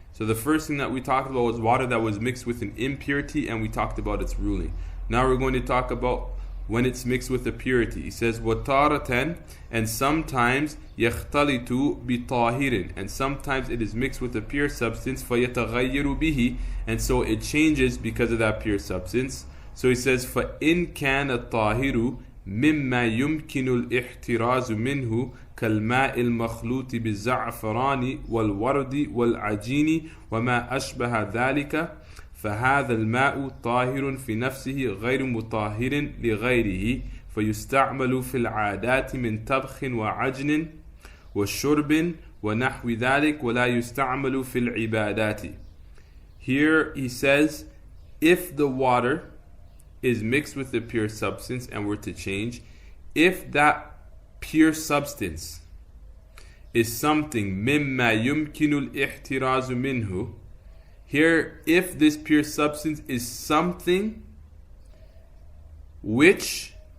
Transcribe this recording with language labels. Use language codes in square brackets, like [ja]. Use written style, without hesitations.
[en] So the first thing that we talked about was water that was mixed with an impurity, and we talked about its ruling. Now we're going to talk about when it's mixed with a purity. He says, [ar] وَتَارَةً, [en] and sometimes [ar] يَخْتَلِطُ بِطَاهِرٍ, [en] and sometimes it is mixed with a pure substance, [ar] فَيَتَغَيِّرُ بِهِ, [en] and so it changes because of that pure substance. So he says, [ar] فَإِن كَانَ الطَّاهِرُ مما يمكن الاحتراز منه كالماء المخلوط بالزعفران والورد والعجين وما أشبه ذلك فهذا الماء طاهر في نفسه غير مطهر لغيره فيستعمل في العادات من طبخ وعجن وشرب ونحو ذلك ولا يستعمل في العبادات. [en] Here he says, if the water is mixed with the pure substance and were to change, if that pure substance is something [ar] مما يمكن الاحتراز منه, [en] here if this pure substance is something which